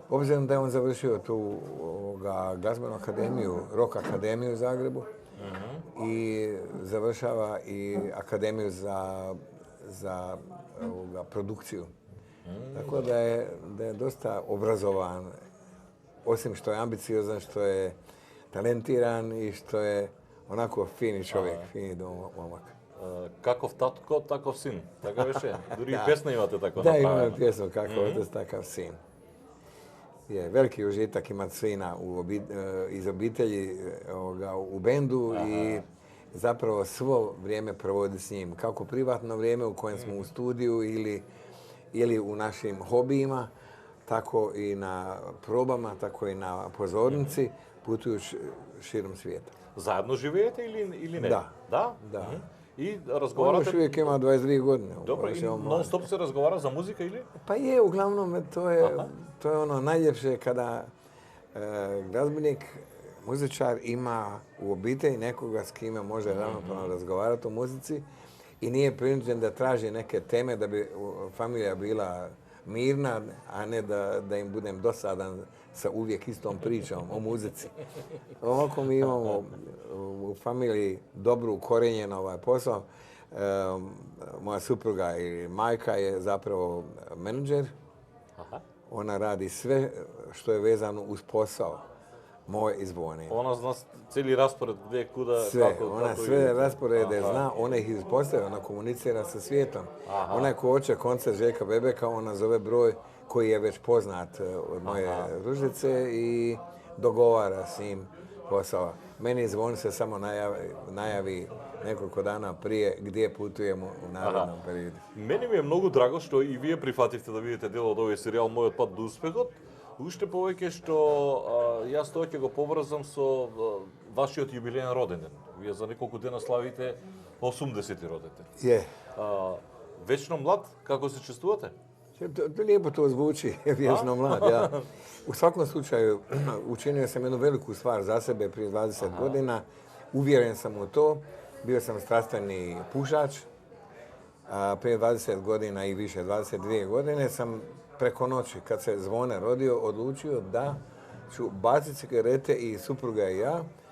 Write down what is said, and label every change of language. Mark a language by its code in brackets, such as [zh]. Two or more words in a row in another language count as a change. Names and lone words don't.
[hr] Obzirom da je on završio tu glazbenu akademiju, rock akademiju u Zagrebu i završava i akademiju za produkciju. Tako da je dosta obrazovan, osim što je ambiciozan, što je talentiran i što je onako fini čovjek, fini momak. [mk] Каков татко, таков син. Така беше. Дори и песна имате tako [hr] Da, napravljena. imamo pjesmu Kakav otac, takav sin. Je veliki užitak imati sina iz obitelji u bendu i zapravo svo vrijeme provodi s njim. Kako privatno vrijeme u kojem smo u studiju ili u našim hobijima, tako i na probama, tako i na pozornici, putujući širom svijeta. [mk] Заедно живеете или не? Да. Да? [hr] Da. [mk] И [hr] On još [mk] разговарате... [hr] uvijek ima 22 godine. Dobro, [mk] и нон-стоп се разговара за музика или? [hr] Pa je, uglavnom, to je ono najljepše kada glazbenik, muzičar ima u obitelji nekoga s kime može ravnopravno razgovarati o muzici i nije prinuđen da traži neke teme da bi familija bila mirna, a ne da im budem dosadan sa uvijek istom pričom o muzici. Ovako mi imamo u familiji dobro ukorenjen ovaj posao. Moja supruga i majka je zapravo menadžer. Ona radi sve što je vezano uz posao moj i Zvone. Ona zna celi raspored gde, kuda, Sve, како... ona sve rasporede zna, ona ih ispostavlja, ona komunicira sa svijetom. Ona ko hoće koncert Željka Bebeka, ona zove broj koji je već poznat od moje Ružice i dogovara s njim posao. Meni Zvon se samo najavi nekoliko dana prije gdje putujemo u narednom periodu. [mk] Мене ми е многу драго што и вие прифативте да бидете дел од овој серијал Мојот пат до успехот. Уште повеќе што јас тоа ќе го поврзам со вашиот јубилеен роденден. Вие за неколку дена славите 80-ти роденден. [hr] Je. [mk] Вечно млад, како се чувствувате? [hr] Lijepo to zvuči, vječno mlad, ja. U svakom slučaju, učinio sam jednu veliku stvar za sebe prije 20 godina. Uvjeren sam u to. Bio sam strastveni pušač. Prije 20 godina i više, 22 godine sam preko noći, kad se Zvone rodio, odlučio da ću baciti cigarete i supruga i ja.